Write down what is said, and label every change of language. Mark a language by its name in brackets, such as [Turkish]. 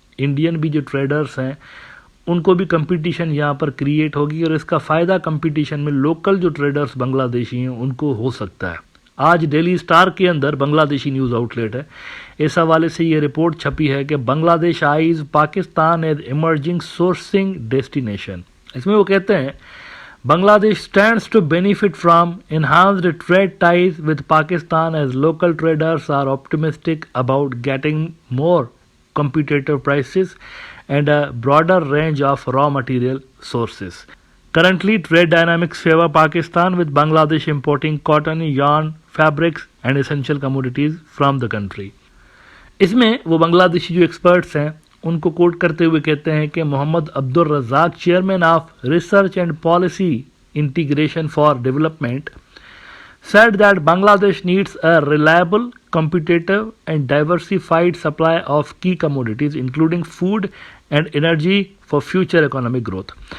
[Urdu] Indian بھی جو traders ہیں ان کو بھی کمپٹیشن یہاں پر کریٹ ہوگی، اور اس کا فائدہ کمپٹیشن میں لوکل جو ٹریڈرز بنگلہ دیشی ہیں ان کو ہو سکتا ہے. آج ڈیلی سٹار کے اندر بنگلہ دیشی نیوز آؤٹ لیٹ ہے، اس حوالے سے یہ رپورٹ چھپی ہے کہ بنگلہ دیش [English] Eyes Pakistan as emerging sourcing destination. [Urdu] اس میں وہ کہتے ہیں [English] Bangladesh stands to benefit from enhanced trade ties with Pakistan as local traders are optimistic about getting more competitive prices and a broader range of raw material sources. Currently, trade dynamics favor Pakistan with Bangladesh importing cotton, yarn, fabrics and essential commodities from the country. [Urdu] اس میں وہ بنگلہ دیشی جو experts ہیں ان کو کوٹ کرتے ہوئے کہتے ہیں کہ [English] Muhammad Abdur Razzaq chairman of research and policy integration for development said that Bangladesh needs a reliable, competitive and diversified supply of key commodities including food and energy for future economic growth.